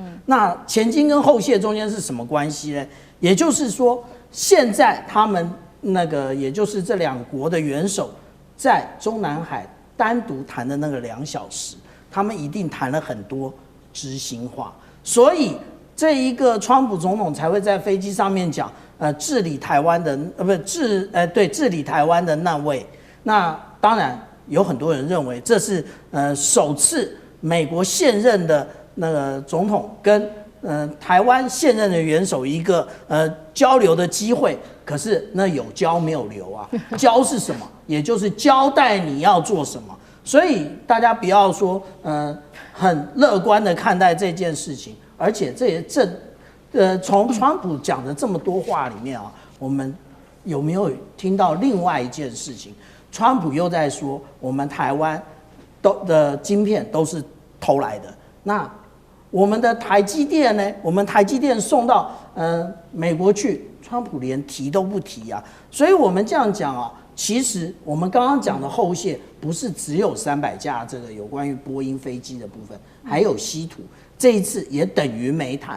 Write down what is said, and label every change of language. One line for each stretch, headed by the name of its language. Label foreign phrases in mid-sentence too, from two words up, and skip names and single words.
Chinese: 那前金跟後卸中間是什麼關係呢？也就是說，現在他們那個，也就是這兩國的元首在中南海單獨談的那個2小時，他們一定談了很多知心話，所以這一個川普總統才會在飛機上面講，治理台灣的治理台灣的那位。那當然有很多人認為這是首次美國現任的那個總統跟台灣現任的元首一個交流的機會，可是那有交沒有留啊？交是什麼？也就是交代你要做什麼。所以大家不要說很樂觀的看待這件事情，而且這也從川普講的這麼多話裡面我們有沒有聽到另外一件事情？川普又在說我們台灣的晶片都是偷來的，那我們的台積電呢？我們台積電送到美國去，川普連提都不提啊。所以我們這樣講其實我們剛剛講的後卸不是只有300架這個有關於波音飛機的部分，還有稀土，這一次也等於沒談。